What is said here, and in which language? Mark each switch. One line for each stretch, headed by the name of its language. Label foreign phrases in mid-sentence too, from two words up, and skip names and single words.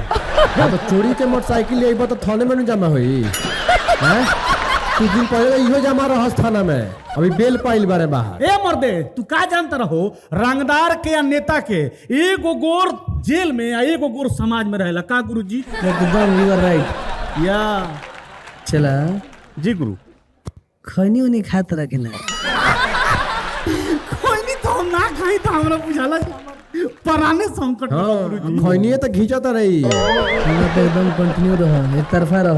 Bhojpuri: तो चोरी के मोटरसाइकिल ले तो थाने में नहीं जमा हुई। कुछ दिन पहले इहो जमा रहा थाना में। अभी बेल पाइल बारे बाहर। ए मर्दे तू का जानता रहो रंगदार के या नेता के एगो गोर जेल में या एगो गोर समाज में रहेला का गुरुजी? एकदम
English: you are right. या
Bhojpuri: चला जी गुरु। खैनी उनी खात रह के ना कोई नहीं तो हम ना खाई तो हमरा बुझाला पराने संकट में गुरुजी। खैनिए तो घींचा तो रही। हमरा तो एकदम कंटिन्यू रहो एक तरफा रहो